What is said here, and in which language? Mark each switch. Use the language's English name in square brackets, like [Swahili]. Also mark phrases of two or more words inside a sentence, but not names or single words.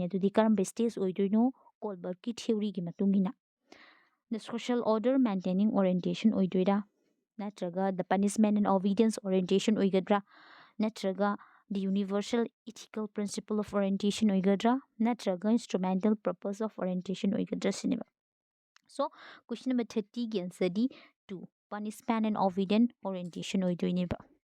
[Manipuri] ꯑꯗꯨꯗꯤ ꯀꯔꯝꯕ ꯁ꯭ꯇꯦꯖ ꯑꯣꯏꯗꯣꯏꯅꯣ ꯀꯣꯜꯕꯔꯒꯤ ꯊꯤꯑꯣꯔꯤꯒꯤ ꯃꯇꯨꯡ ꯏꯟꯅ [English] the social order maintaining orientation [Manipuri] ꯑꯣꯏꯗꯣꯏꯔꯥ ꯅꯠꯇ꯭ꯔꯒ [English] the punishment and obedience orientation [Manipuri] ꯑꯣꯏꯒꯗ꯭ꯔꯥ ꯅꯠꯇ꯭ꯔꯒ [English] the universal ethical principle of orientation [Manipuri] ꯑꯣꯏꯒꯗ꯭ꯔꯥ ꯅꯠꯇ꯭ꯔꯒ [English] instrumental purpose of orientation [Manipuri] ꯑꯣꯏꯒꯗ꯭ꯔꯥ ꯁꯤꯅꯦꯕ. [English] So question number 30 ꯒꯤ answer ꯗꯤ 2 punishment and obedient orientation ꯑꯣꯏꯗꯣꯏꯅꯦꯕ.